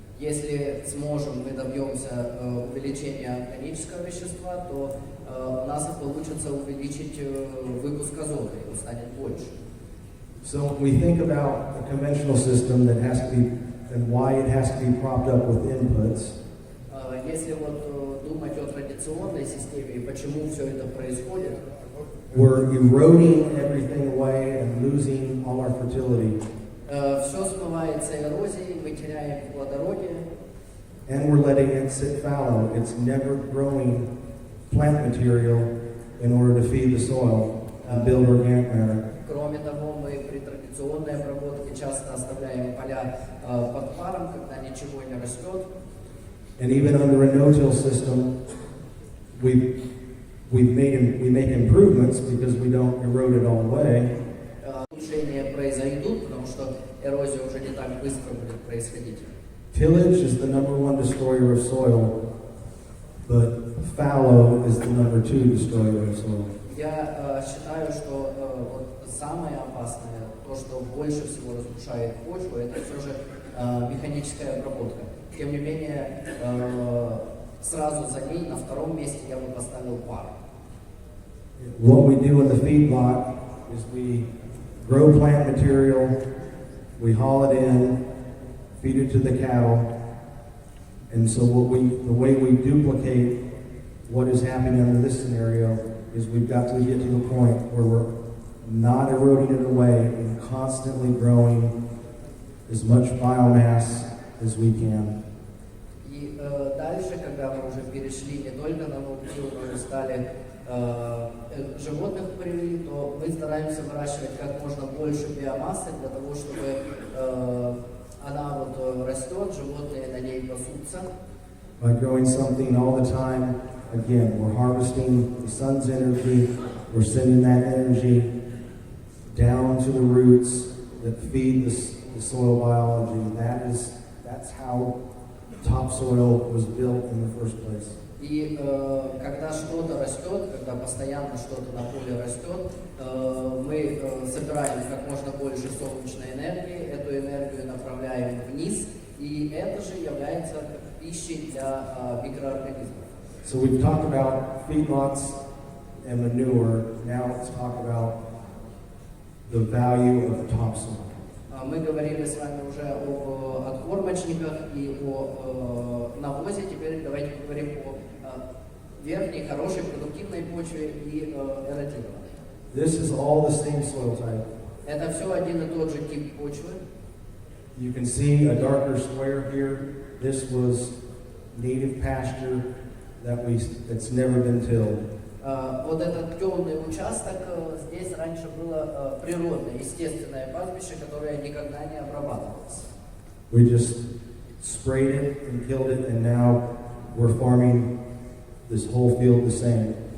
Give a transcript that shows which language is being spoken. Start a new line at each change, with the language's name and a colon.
Russian: Если сможем, мы добьемся увеличения органического вещества, то у нас получится увеличить выпуск азота, его станет больше.
English: So when we think about a conventional system that has to be, and why it has to be propped up with inputs,
Russian: Если вот думать о традиционной системе и почему все это происходит,
English: we're eroding everything away and losing all our fertility.
Russian: все смывается эрозией, мы теряем плодородие,
English: And we're letting it sit fallow. It's never growing plant material in order to feed the soil and build organic matter.
Russian: Кроме того, мы при традиционной обработке часто оставляем поля под паром, когда ничего не растет.
English: And even under a no-till system, we make improvements because we don't erode it all away.
Russian: Улучшения произойдут, потому что эрозия уже не так быстро будет происходить.
English: Tillage is the #1 destroyer of soil, but fallow is the #2 destroyer of soil.
Russian: Я считаю, что вот самое опасное, то, что больше всего разрушает почву, это все же механическая обработка. Тем не менее, сразу за ней, на втором месте, я бы поставил пар.
English: What we do in the feedlot is we grow plant material, we haul it in, feed it to the cattle, and so the way we duplicate what is happening under this scenario is we've got to get to the point where we're not eroding it away and constantly growing as much biomass as we can.
Russian: И дальше, когда мы уже перешли не только на ноутил, но и стали животных привели, то мы стараемся выращивать как можно больше биомассы для того, чтобы она вот растет, животные на ней пасутся.
English: By growing something all the time, again, we're harvesting the sun's energy, we're sending that energy down to the roots that feed the soil biology. That's how topsoil was built in the first place.
Russian: И когда что-то растет, когда постоянно что-то на поле растет, мы собираем как можно больше солнечной энергии, эту энергию направляем вниз, и это же является пищей для микроорганизмов.
English: So we've talked about feedlots and manure. Now let's talk about the value of the topsoil.
Russian: Мы говорили с вами уже об откормочниках и о навозе. Теперь давайте поговорим о верхней, хорошей, продуктивной почве и эродированной.
English: This is all the same soil type.
Russian: Это все один и тот же тип почвы.
English: You can see a darker square here. This was native pasture that's never been tilled.
Russian: Вот этот темный участок, здесь раньше было природное, естественное пастбище, которое никогда не обрабатывалось.
English: We just sprayed it and killed it, and now we're farming this whole field the same.